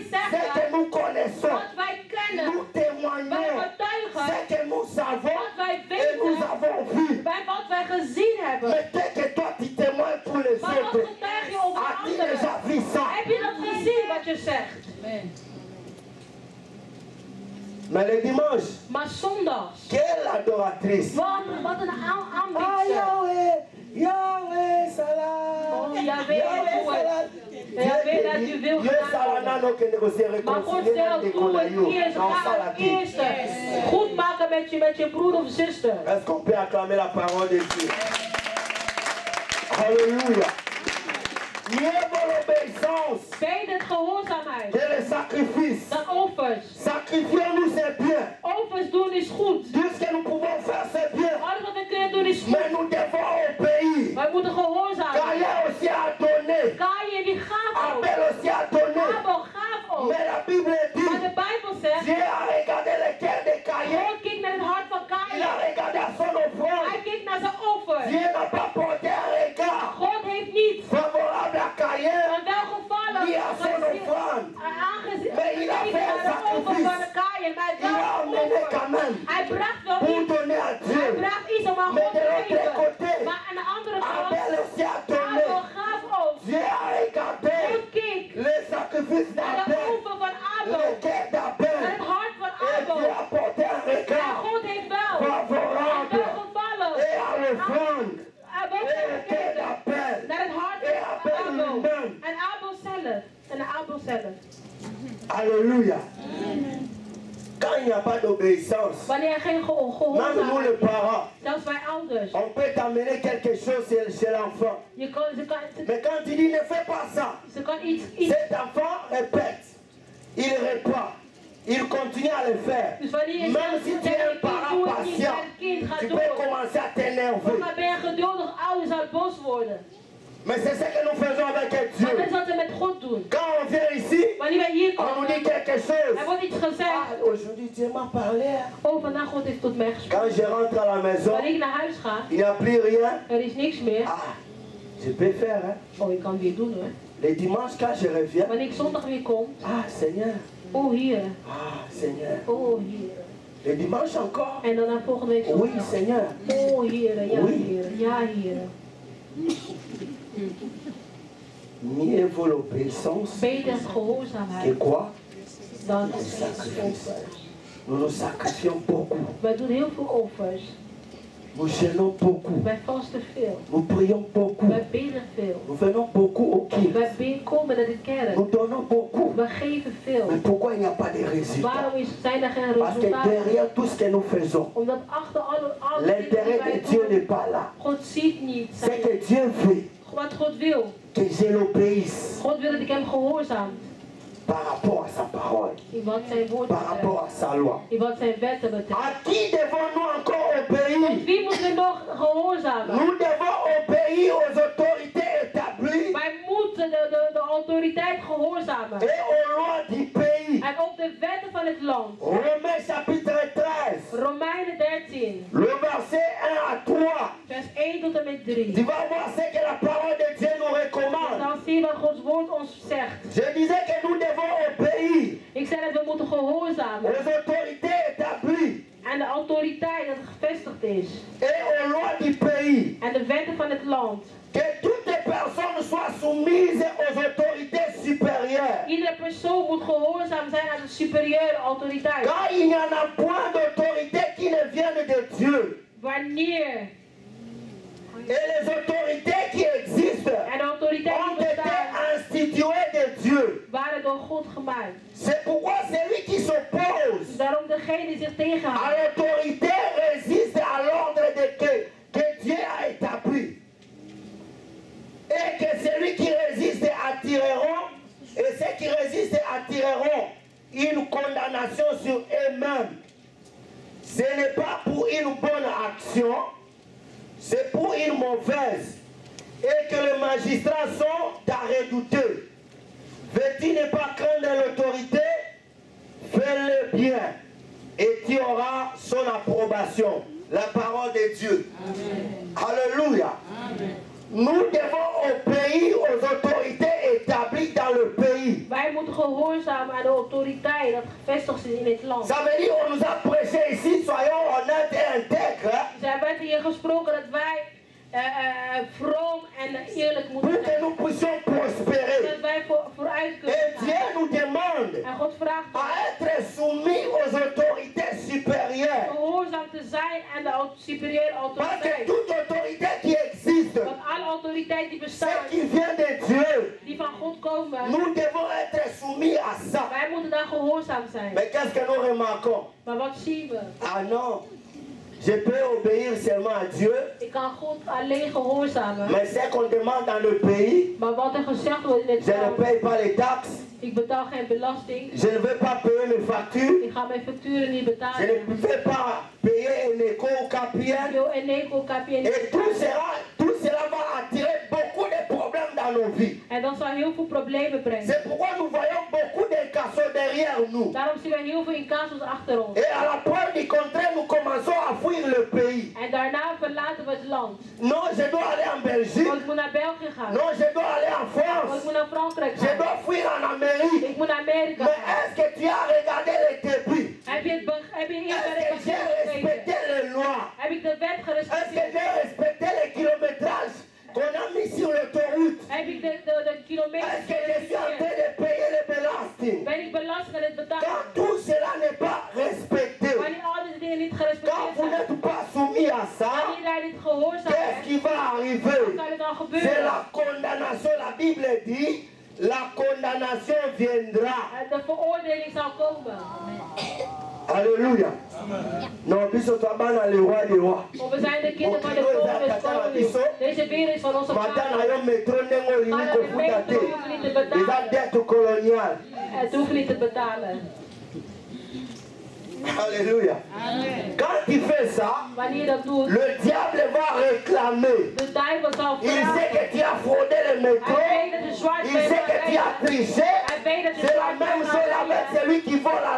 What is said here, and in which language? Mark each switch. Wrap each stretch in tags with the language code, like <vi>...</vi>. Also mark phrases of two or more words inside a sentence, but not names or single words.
<fr>ce que</fr> <nl>zeggen</nl> <fr>nous connaissons,</fr> <nl>wat wij kennen,</nl> <fr>nous témoignons</fr> <nl>wij</nl> <fr>ce</fr> <nl>getuigen</nl> <fr>que nous savons</fr> <nl>wat wij</nl> <fr>et nous</fr> <nl>weten,</nl> <fr>avons vu.</fr> <nl>bij wat wij gezien hebben.</nl> <fr>Mais dès que toi tu témoignes pour les</fr> <nl>Maar wat</nl> <fr>autres,</fr> <nl>getuig je over</nl> <fr>as-tu</fr> <nl>anderen?</nl> <fr>déjà vu ça?</fr> <nl>Heb je dat gezien wat je zegt?</nl> <fr>Mais le dimanche,</fr> <nl>Maar zondags,</nl> <fr>quelle adoratrice!</fr> <nl>wat een Ah, aanbiddster. Yahweh, Yahweh, Oh, salam. Yahweh, Yahweh, salam. Yahweh, dat u wil</nl> <fr>Dieu</fr> <nl>gedaan salana no que négocier Maar God</nl> <fr>réconcilier</fr> <nl>stelt</nl> <fr>des</fr> <nl>toe het colayos eerste.</nl> <fr>dans</fr> <nl>Ga het Salati. eerste goed maken met je broer of zuster.</nl> <fr>Est-ce qu'on peut acclamer la parole de Dieu? Alléluia. Mieux vaut l'obéissance</fr> <nl>Beter het gehoorzaamheid</nl> <fr>que le sacrifice.</fr> <nl>dan offers.</nl> <fr>Sacrifier-nous, c'est bien.</fr> <nl>Offers doen is goed.</nl> <fr>Tout ce que nous pouvons faire, c'est bien.</fr> <nl>Alles wat we kunnen doen is goed.</nl> <fr>Mais nous devons obéir.</fr> <nl>Wij moeten gehoorzaam zijn.</nl> <fr>Caïn aussi a donné.</fr> <nl>Kaïn die gaf ook.</nl> <fr>Abel aussi a donné.</fr> <nl>Abel gaf ook.</nl> <fr>Mais la Bible</fr> <nl>Maar</nl> <fr>dit,</fr> <nl>de Bijbel zegt,</nl> <fr>Dieu a regardé le cœur de Caïn.</fr> <nl>God keek naar het hart van</nl> <fr>Il a</fr> <nl>Kaïn.</nl> <fr>regardé à son offrande.</fr> <nl>Hij keek naar zijn offer.</nl> <fr>Dieu n'a pas porté un regard</fr> <nl>God heeft niet</nl> <fr>favorable à Caïn</fr> <nl>een welgevallen</nl> <fr>ni à son offrande.</fr> <nl>aangezien</nl> <fr>Mais il a fait un</fr> <nl>naar de offer</nl> <fr>sacrifice.</fr> <nl>van Kaïn. Maar</nl> <fr>Il a emmené quand même</fr> <nl>hij bracht wel</nl> <fr>pour</fr> <nl>iets.</nl> <fr>donner à</fr> <nl>Hij</nl> <fr>Dieu.</fr> <nl>bracht iets om aan</nl> <fr>Mais</fr> <nl>God</nl> <fr>de</fr> <nl>te</nl> <fr>l'autre</fr> <nl>geven.</nl> <fr>côté,</fr> <nl>Maar aan de andere kant,</nl> <fr>Abel aussi a donné.</fr> <nl>Abel gaf ook.</nl> <fr>Dieu a regardé</fr> <nl>God keek</nl> <fr>le sacrifice</fr> <nl>naar de</nl> <fr>d'Abel,</fr> <nl>offer van</nl> <fr>le</fr> <nl>Abel.</nl> <fr>cœur</fr> <nl>Naar</nl> <fr>d'Abel.</fr> <nl>het hart van</nl> <fr>Et</fr> <nl>Abel.</nl> <fr>Dieu a porté un</fr> <nl>En</nl> <fr>regard</fr> <nl>God heeft wel een</nl> <fr>favorable</fr> <nl>welgevallen</nl> <fr>et à l'offrande.</fr> <nl>Abel</nl> <fr>Et le cœur</fr> <nl>gekeken</nl> <fr>d'Abel.</fr> <nl>naar het hart</nl> <fr>Et</fr> <nl>van</nl> <fr>Abel</fr> <nl>Abel.</nl> <fr>lui-même.</fr> <nl>En Abel zelf. En Abel zelf.</nl> <fr>Alléluia. Quand il n'y a pas d'obéissance,</fr> <nl>Wanneer er geen</nl> <fr>même nous</fr> <nl>gehoorzaamheid</nl> <fr>les</fr> <nl>is,</nl> <fr>parents,</fr> <nl>zelfs wij ouders.</nl> <fr>on peut t'amener quelque chose chez l'enfant. Mais quand tu dis ne fais pas ça,</fr> <nl>Ze kan iets</nl> <fr>cet enfant répète, il répond, il continue à le faire.</fr> <nl>dus wanneer je</nl> <fr>Même si tu es un parent patient, tu peux commencer à t'énerver.</fr> <nl>maar ben je geduldig ouder, zal het boos worden.</nl> <fr>Mais c'est ce que nous faisons avec</fr> <nl>Maar</nl> <fr>Dieu.</fr> <nl>dat is wat we met God doen.</nl> <fr>Quand on vient ici,</fr> <nl>Wanneer wij hier</nl> <fr>on nous</fr> <nl>komen,</nl> <fr>dit quelque chose.</fr> <nl>er wordt iets gezegd.</nl> <fr>Ah, aujourd'hui Dieu m'a parlé.</fr> <nl>Oh, vandaag God heeft tot mij gesproken.</nl> <fr>Quand je rentre à la maison,</fr> <nl>Wanneer ik naar huis ga,</nl> <fr>il n'y a plus rien.</fr> <nl>er is niks meer.</nl> <fr>Ah, je peux faire, hein.</fr> <nl>Oh, ik kan het weer doen hoor.</nl> <fr>Les dimanches, quand je reviens,</fr> <nl>Wanneer ik zondag weer kom,</nl> <fr>ah, Seigneur,</fr> <nl>oh hier,</nl> <fr>ah, Seigneur.</fr> <nl>oh hier.</nl> <fr>Les dimanches encore,</fr> <nl>En dan naar volgende week</nl> <fr>oui,</fr> <nl>zondag.</nl> <fr>Seigneur.</fr> <nl>Oh hier, ja</nl> <fr>Oui.</fr> <nl>hier, ja hier.</nl> <fr>Mieux vaut l'obéissance</fr> <nl>Beter het</nl> <fr>que</fr> <nl>gehoorzaamheid</nl> <fr>quoi?</fr> <nl>dan</nl> <fr>Le</fr> <nl>het</nl> <fr>sacrifice.</fr> <nl>offers.</nl> <fr>Nous nous sacrifions beaucoup.</fr> <nl>Wij doen heel veel offers.</nl> <fr>Nous jeûnons beaucoup.</fr> <nl>Wij vasten veel.</nl> <fr>Nous prions beaucoup.</fr> <nl>Wij bidden veel.</nl> <fr>Nous venons beaucoup au culte.</fr> <nl>Wij komen naar de kerk.</nl> <fr>Nous donnons beaucoup.</fr> <nl>Wij geven veel.</nl> <fr>Mais pourquoi il n'y a pas de résultats?</fr> <nl>Waarom zijn er geen</nl> <fr>Parce que</fr> <nl>resultaten?</nl> <fr>derrière tout ce que nous faisons,</fr> <nl>Omdat achter alle dingen die</nl> <fr>l'intérêt</fr> <nl>wij</nl> <fr>de Dieu n'est</fr> <nl>doen,</nl> <fr>pas là.</fr> <nl>God ziet niet.</nl> <fr>C'est que Dieu veut</fr> <nl>Wat God wil.</nl> <fr>que je l'obéisse</fr> <nl>God wil dat ik hem gehoorzaam.</nl> <fr>par rapport à sa parole,</fr> <nl>In wat zijn woord</nl> <fr>par rapport</fr> <nl>betreft.</nl> <fr>à sa loi.</fr> <nl>In wat zijn wetten betreft.</nl> <fr>À qui devons-nous encore obéir?</fr> <nl>Wie moet er nog gehoorzamen?</nl> <fr>Nous devons obéir aux autorités établies</fr> <nl>Wij moeten de autoriteit gehoorzamen.</nl> <fr>et aux lois du pays.</fr> <nl>En op de wetten van het land.</nl> <fr>Romains chapitre 13,</fr> <nl>Romeinen 13.</nl> <fr>le verset 1 à 3.</fr> <nl>Vers 1 tot en met 3.</nl> <fr>Tu vas voir ce que la parole de Dieu nous recommande.</fr> <nl>Dan zie je wat Gods woord ons zegt.</nl> <fr>Je disais que nous devons obéir</fr> <nl>Ik zei dat we moeten gehoorzamen.</nl> <fr>aux autorités établies</fr> <nl>En de autoriteit dat gevestigd is.</nl> <fr>et aux lois du pays.</fr> <nl>En de wetten van het land.</nl> <fr>Que toutes les personnes soient soumises aux autorités supérieures.</fr> <nl>Iedere persoon moet gehoorzaam zijn aan de superieure autoriteit.</nl> <fr>Car il n'y en a point d'autorité qui ne vienne de Dieu.</fr> <nl>Wanneer</nl> <fr>Et les autorités qui existent</fr> <nl>en de autoriteit</nl> <fr>ont</fr> <nl>die</nl> <fr>été</fr> <nl>bestaan,</nl> <fr>constitués de Dieu.</fr> <nl>Waren door God gemaakt.</nl> <fr>C'est pourquoi celui qui s'oppose</fr> <nl>Daarom degene die zich tegenhoudt.</nl> <fr>à l'autorité résiste à l'ordre que Dieu a établi. Et que celui qui résiste attireront, et ceux qui résistent attireront une condamnation sur eux-mêmes. Ce n'est pas pour une bonne action, c'est pour une mauvaise. Et que les magistrats sont à redouter. Veux-tu ne pas craindre l'autorité? Fais-le bien. Et tu auras son approbation. La parole de Dieu. Amen. Alléluia. Amen. Nous devons obéir aux autorités établies dans le pays.</fr> <nl>Wij moeten gehoorzamen aan de autoriteiten dat gevestigd is in dit land.</nl> <fr>Ça veut dire on nous a prêché ici, soyons honnêtes et intègres.</fr> <nl>Er werd hier gesproken dat wij vroom en eerlijk moeten zijn.</nl> <fr>Pour que nous puissions prospérer.</fr> <nl>Dat wij vooruit kunnen</nl> <fr>Et</fr> <nl>gaan.</nl> <fr>Dieu nous demande</fr> <nl>En God vraagt</nl> <fr>à être soumis aux autorités supérieures.</fr> <nl>gehoorzaam te zijn aan de superieur</nl> <fr>Parce que</fr> <nl>autoriteit.</nl> <fr>toute autorité qui existe,</fr> <nl>Want alle autoriteit die</nl> <fr>ce</fr> <nl>bestaat,</nl> <fr>qui vient de Dieu,</fr> <nl>die van God komen,</nl> <fr>nous devons être soumis à ça.</fr> <nl>wij moeten daar gehoorzaam zijn.</nl> <fr>Mais qu'est-ce que nous remarquons?</fr> <nl>Maar wat zien we?</nl> <fr>Ah non, je peux obéir seulement à Dieu,</fr> <nl>Ik kan God alleen gehoorzamen.</nl> <fr>mais ce qu'on demande dans le pays,</fr> <nl>Maar wat er gezegd wordt in het</nl> <fr>je ne</fr> <nl>land,</nl> <fr>paye pas les taxes,</fr> <nl>ik betaal geen belasting.</nl> <fr>je ne veux pas payer mes factures,</fr> <nl>Ik ga mijn facturen niet</nl> <fr>je</fr> <nl>betalen.</nl> <fr>ne veux pas payer un éco au KPN,</fr> <nl>Yo en Eco KPN.</nl> <fr>et tout cela va attirer beaucoup de problèmes dans nos vies.</fr> <nl>En dat zal heel veel problemen brengen.</nl> <fr>C'est pourquoi nous voyons beaucoup d'incassés derrière nous.</fr> <nl>Daarom zien we heel veel incassos achter ons.</nl> <fr>Et à la preuve du contraire, nous commençons à fuir le pays.</fr> <nl>En daarna verlaten we het land.</nl> <fr>Non, je dois aller en Belgique.</fr> <nl>Want ik moet naar België gaan.</nl> <fr>Non, je dois aller en</fr> <nl>Want</nl> <fr>France.</fr> <nl>ik moet naar Frankrijk</nl> <fr>Je</fr> <nl>gaan.</nl> <fr>dois fuir en Amérique.</fr> <nl>Ik moet naar Amerika</nl> <fr>Mais</fr> <nl>gaan.</nl> <fr>est-ce que tu as regardé les débuts?</fr> <nl>Heb je eerst</nl> <fr>Est-ce</fr> <nl>naar de</nl> <fr>que j'ai respecté</fr> <nl>gekeken?</nl> <fr>les lois?</fr> <nl>Heb ik de wet</nl> <fr>Est-ce que</fr> <nl>gerespecteerd?</nl> <fr>j'ai respecté les kilométrages qu'on a mis sur l'autoroute?</fr> <nl>Heb ik de kilometers</nl> <fr>Est-ce que je suis en train</fr> <nl>gerespecteerd?</nl> <fr>de payer les belasting?</fr> <nl>Ben ik belasting aan het</nl> <fr>Quand</fr> <nl>betalen?</nl> <fr>tout cela n'est pas respecté,</fr> <nl>Wanneer al deze dingen niet</nl> <fr>quand</fr> <nl>gerespecteerd</nl> <fr>vous</fr> <nl>zijn,</nl> <fr>n'êtes pas soumis à ça,</fr> <nl>wanneer jij niet gehoorzaam</nl> <fr>qu'est-ce</fr> <nl>bent,</nl> <fr>qui va arriver?</fr> <nl>dan kan het dan</nl> <fr>C'est</fr> <nl>gebeuren.</nl> <fr>la condamnation. La Bible dit, la condamnation viendra.</fr> <nl>De veroordeling zal komen.</nl> <fr>Alléluia.</fr> <ln>Non, biso tabana</ln> <fr>le roi des rois.</fr> <nl>Want we zijn de kinderen van de koning des konings. Deze wereld is van onze</nl> <ln>Mata na</ln> <nl>vader.</nl> <ln>yo metro ndenge olini</ln> <nl>Maar de</nl> <ln>kofuta</ln> <nl>gemeente</nl> <ln>te.</ln> <nl>hoeft niet te</nl> <ln>Eza</ln> <nl>betalen.</nl> <fr>dette coloniale.</fr> <nl>Het hoeft niet te betalen.</nl> <fr>Alléluia. Quand tu fais ça,</fr> <nl>Wanneer je dat doet,</nl> <fr>le diable va réclamer.</fr> <nl>de duivel zal</nl> <fr>Il sait</fr> <nl>vragen.</nl> <fr>que tu as fraudé le métro.</fr> <nl>Hij weet dat je zwart</nl> <fr>Il</fr> <nl>bent</nl> <fr>sait que tu as</fr> <nl>gaan</nl> <fr>triché.</fr> <nl>Hij weet dat je</nl> <fr>C'est la</fr> <nl>zwart</nl> <fr>même</fr> <nl>bent</nl> <fr>chose</fr> <nl>gaan</nl> <fr>avec</fr> <nl>rijden.</nl> <fr>celui qui vole à la</fr>